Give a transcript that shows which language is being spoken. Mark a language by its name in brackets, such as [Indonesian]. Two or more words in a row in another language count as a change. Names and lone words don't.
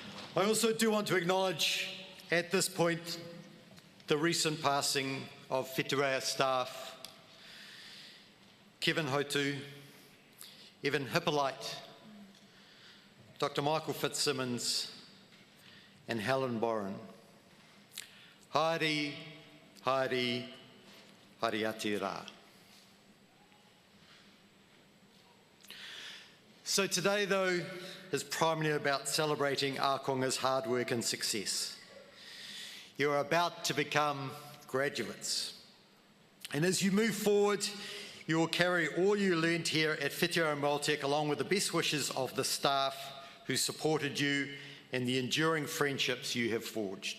[English] I also do want to acknowledge at this point the recent passing of Whitireia staff, Kevin Hotu, Evan Hippolyte, Dr. Michael Fitzsimmons, and Helen Boren. [Māori] Haere, haere, haere ati rā. [English] So today, though, is primarily about celebrating Ākonga's hard work and success. You are about to become graduates. And as you move forward, you will carry all you learned here at Whitireia and WelTec along with the best wishes of the staff who supported you and the enduring friendships you have forged.